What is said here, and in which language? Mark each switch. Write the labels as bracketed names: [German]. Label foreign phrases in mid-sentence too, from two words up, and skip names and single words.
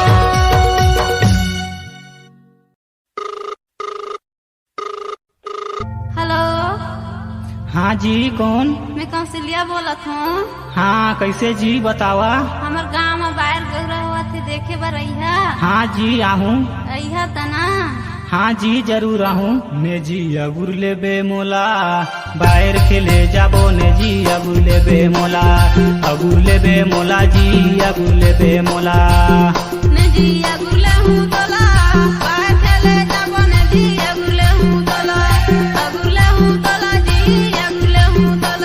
[Chhattisgarhi] हेलो, हाँ जी कौन? मैं कौशल्या बोलत हूँ। हाँ कैसे जी बतावा? हमार गाँव में बाहर गौरा हुआ थे देखे बर अइहा। हाँ जी आहूँ। अइहा तना। हाँ जी जरूर आहूँ। ने जी अगुर ले बे मोला बाहर खेले जाबो ने जी अगुर ले बे मोला। अगुर ले बे मोला जी अगुर ले बे मोला। ने जी अगुले हूँ तोला बाहर खेले जाबो ने जी अगुले हूँ तोला। अगुले हूँ तोला जी अगुले हूँ तोला।